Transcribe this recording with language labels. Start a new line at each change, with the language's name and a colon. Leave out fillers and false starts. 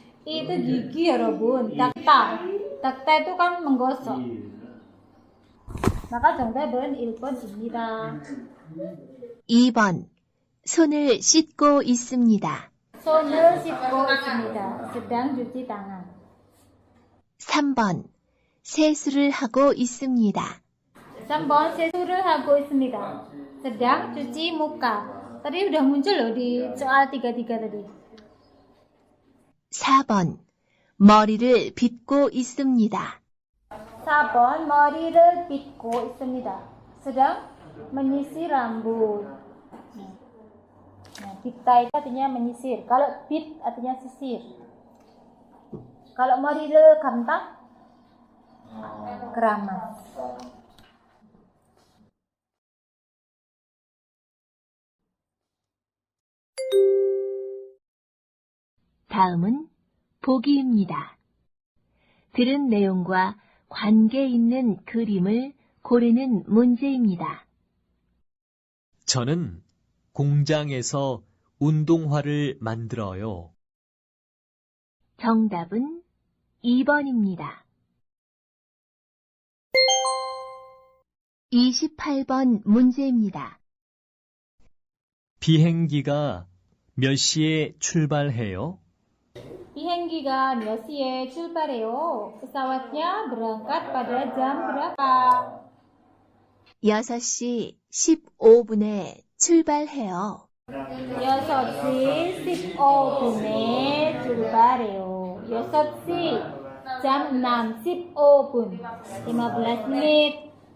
Indonesian: I itu gigi ya Robun. Dakta. Dakta itu kan menggosok.
Korean: maka 정답은 1번입니다. 2번. 손을 씻고 있습니다. 손을 씻고 있습니다.
Indonesian: sedang cuci tangan.
Korean: 3번. 세수를 하고 있습니다. 3번 세수를 하고 있습니다.
Indonesian: sedang cuci muka. Tadi udah muncul loh di soal 33 tadi.
Korean: 4번. 머리를 빗고 있습니다. 4번 머리를 빗고 있습니다.
Indonesian: sedang menyisir rambut. Nah, 빗다 itu artinya menyisir. Kalau bit artinya sisir. Kalau
Korean: 머리를 감다
Indonesian: keramas.
Korean: 다음은 보기입니다. 들은 내용과 관계 있는 그림을 고르는 문제입니다. 저는 공장에서 운동화를 만들어요. 정답은 2번입니다. 28번 문제입니다. 비행기가 몇 시에 출발해요? 비행기가 몇 시에 출발해요?
Indonesian: pesawatnya berangkat pada jam berapa?
Korean: 6시 15분에 출발해요. 6시 15분에 출발해요.
Indonesian: 6시 jam 6 15분 15 menit.